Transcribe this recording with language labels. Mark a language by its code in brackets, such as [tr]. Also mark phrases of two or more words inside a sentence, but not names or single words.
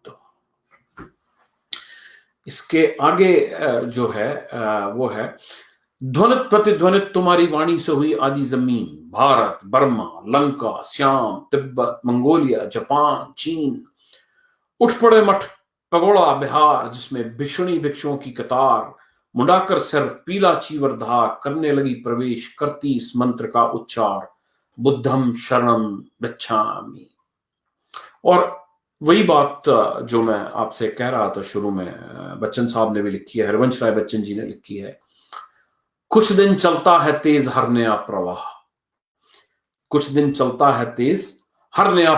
[hi] इसके आगे जो है वो है, ध्वनित प्रतिध्वनित तुम्हारी वाणी से हुई आदि जमीन, भारत बर्मा लंका श्याम तिब्बत मंगोलिया जापान चीन, उठ पड़े मठ पगोड़ा बिहार, जिसमें भिक्षुणी भिक्षुओं की कतार, मुंडाकर सिर पीला चीवर धार, करने लगी प्रवेश करती इस मंत्र का उच्चार, [pi] बुद्धम शरणम गच्छामि। [hi] और वही बात जो मैं आपसे कह रहा था शुरू में, बच्चन साहब ने भी लिखी है, हरवंश राय बच्चन जी ने लिखी है, कुछ दिन चलता है तेज हर नया प्रवाह, कुछ दिन चलता है तेज हर नया